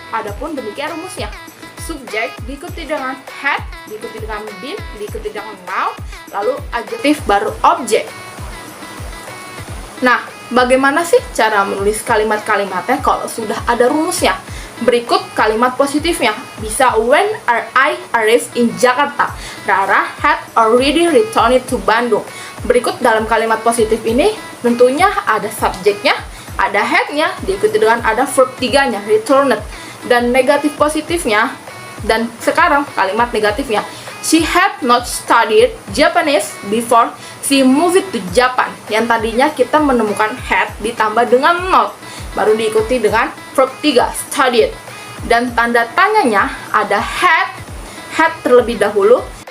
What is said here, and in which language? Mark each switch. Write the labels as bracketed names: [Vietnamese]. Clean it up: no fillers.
[Indonesian] Adapun demikian rumusnya. Subjek diikuti dengan had, diikuti dengan been, diikuti dengan noun, lalu adjektif baru objek. Nah, bagaimana sih cara menulis kalimat-kalimatnya kalau sudah ada rumusnya? Berikut kalimat positifnya. [English] Bisa when I arrived in Jakarta. Rara had already returned to Bandung. [Indonesian] Berikut dalam kalimat positif ini tentunya ada subjeknya, ada had-nya, diikuti dengan ada verb 3-nya, returned. Dan negatif positifnya, dan sekarang kalimat negatifnya. [English] She had not studied Japanese before she moved to Japan. [Indonesian] Yang tadinya kita menemukan had ditambah dengan not, baru diikuti dengan verb 3, studied. Dan tanda tanyanya ada had terlebih dahulu,